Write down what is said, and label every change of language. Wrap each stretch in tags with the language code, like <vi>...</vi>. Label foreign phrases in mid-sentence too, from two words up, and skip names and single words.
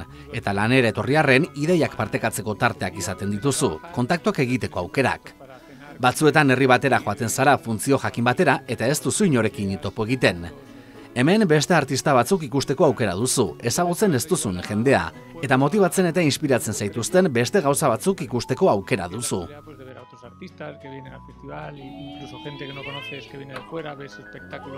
<eu>Eta lanera etorriarren ideiak partekatzeko tarteak izaten dituzu, kontaktuak egiteko aukerak. Batzuetan herri batera joaten zara funtzio jakin batera eta ez duzu inorekin topo egiten. Hemen beste artista batzuk ikusteko aukera duzu, ezagutzen ez duzun jendea, eta motibatzen eta inspiratzen zaituzten beste gauza batzuk ikusteko aukera duzu.</eu> <es>Artistas que vienen al festival, incluso gente que no conoces que viene de fuera, ves espectáculos.</es>